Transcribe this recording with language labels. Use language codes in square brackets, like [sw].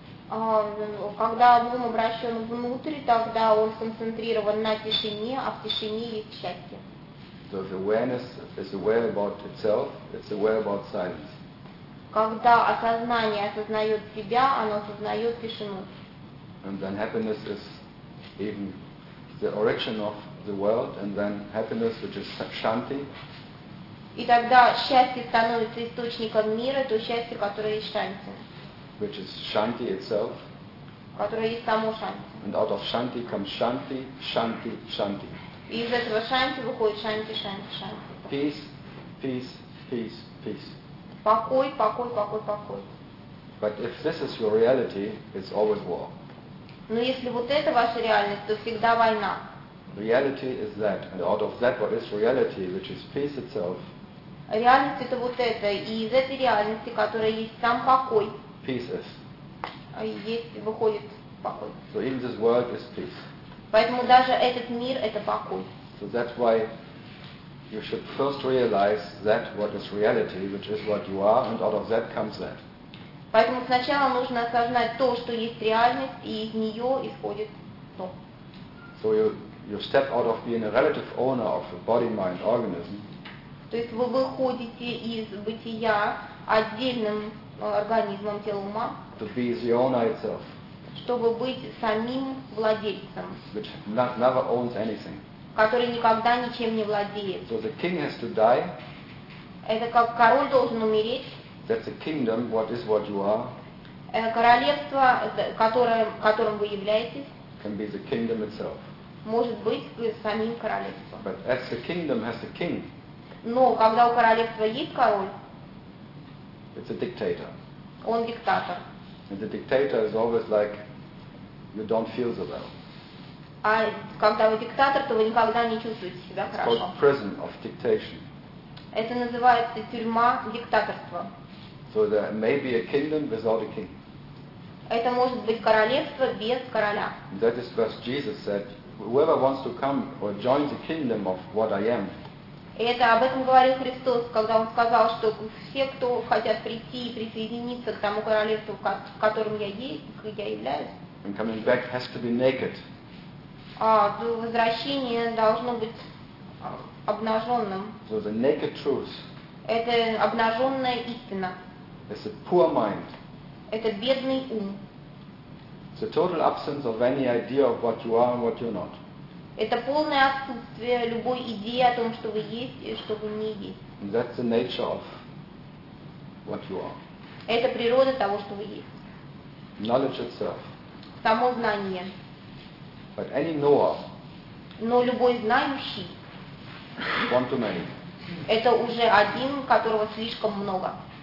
[ru] Когда ум обращен внутрь, тогда он сконцентрирован на тишине, а в тишине есть счастье. [en] So if awareness is aware about itself, it's aware about silence. [ru] Когда осознание осознает себя, оно осознает тишину. [en] And then happiness is even the origin of the world, and then happiness, which is shanti. [ru] И тогда счастье становится источником мира, то счастье, которое есть шанти. [en] Which is shanti itself. [ru] Которое есть само шанти. [en] And out of shanti comes shanti, shanti, shanti. [ru] И из этого шанти выходит шанти, шанти, шанти. [en] Peace, peace, peace, peace. [ru] Покой, покой, покой, покой. [en] But if this is your reality, it's always war. [ru] Но если вот это ваша реальность, то всегда война. [en] Reality is that, and out of that what is reality, which is peace itself. [ru] Реальность это вот это, и из этой реальности, которая есть сам покой. [en] Peace is. [ru] Выходит покой. [en] So even this world is peace. [ru] Поэтому даже этот мир это покой. [en] So that's why you should first realize that what is reality, which is what you are, and out of that comes that. [ru] Поэтому сначала нужно осознать то, что есть реальность, и из нее исходит то. [en] So you step out of being a relative owner of a body-mind organism. [ru] То есть вы выходите из бытия отдельным организмом тела-ума. [en] To be the owner itself. [ru] Чтобы быть самим владельцем. [en] Which never owns anything. [ru] Который никогда ничем не владеет. [en] So the king has to die. [ru] Это как король должен умереть. [en] That's a kingdom, what is what you are. [ru] Королевство, которым вы являетесь. [en] Can be the kingdom itself. [ru] Может быть самим королевством. [en] But as the kingdom has a king. [ru] Но когда у королевства есть король. [en] It's a dictator. [ru] Он диктатор. [en] And the dictator is always like, you don't feel so well. [ru] А когда вы диктатор, то вы никогда не чувствуете себя хорошо. [en] It's called prison of dictation. [ru] Это называется тюрьма диктаторства. [en] So there may be a kingdom without a king. [ru] Это может быть королевство без короля. [en] That is what Jesus said. Whoever wants to come or join the kingdom of what I am. [ru] Это об этом говорил Христос, когда он сказал, что все, кто хотят прийти и присоединиться к тому королевству, в котором я являюсь. [en] And coming back has to be naked. [ru] А возвращение должно быть обнаженным. [en] So the naked truth. [ru] Это обнаженная истина. [en] It's a poor mind. [ru] Это бедный ум. [en] It's a total absence of any idea of what you are and what you're not. [ru] Это полное отсутствие любой идеи о том, что вы есть и что вы не есть. [en] And that's the nature of what you are. [ru] Это природа того, что вы есть. [en] Knowledge itself. [ru] Само знание. [en] But any knower, [ru] но любой знающий, [en] one too many. [ru] Это уже один, которого слишком много.